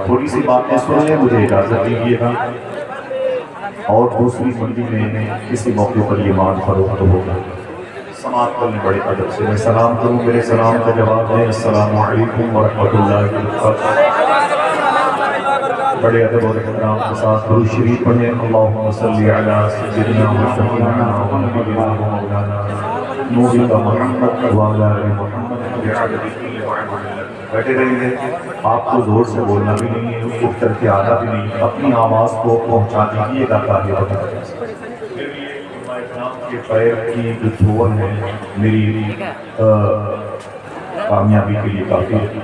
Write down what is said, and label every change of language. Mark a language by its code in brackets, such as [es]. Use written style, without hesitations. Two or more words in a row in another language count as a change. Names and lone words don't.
[ur] تھوڑی سی باتیں سنیں، مجھے اجازت دیجیے گا. اور دوسری منڈی میں کسی موقع پر یہ مال فروخت ہوگا. سماعت کرنے بڑے ادب سے میں سلام کروں، میرے سلام کا جواب دیں [ar] السلام علیکم ورحمۃ اللہ وبرکاتہ. [ur] بڑے ادب اور احترام کے ساتھ درود شریف پڑھیں. [ar] اللہم صلی علی سیدنا و شفیعنا و نبینا و مولانا نور محمد وعلی آل محمد بعدد کل معلوم. [ur] بیٹھے رہیے، آپ کو زور سے بولنا بھی نہیں ہے، اٹھ کر کے آنا بھی نہیں، اپنی آواز کو پہنچا دیجیے گا. کے پیر کی جو دھول ہے میری کامیابی کے لیے کافی ہے.